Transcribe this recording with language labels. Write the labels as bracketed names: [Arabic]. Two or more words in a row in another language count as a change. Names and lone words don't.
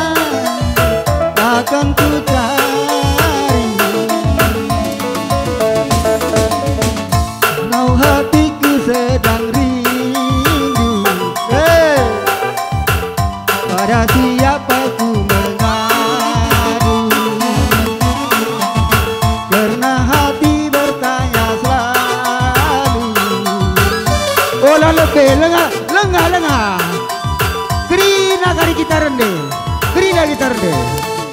[Indonesian] Akan ku cari walau hatiku sedang rindu. Pada siapa ku mengadu, karena hati bertanya selalu. [Batak Karo] Olah lebih lengah. Kerina kari kita rendah, kerina kita rendah.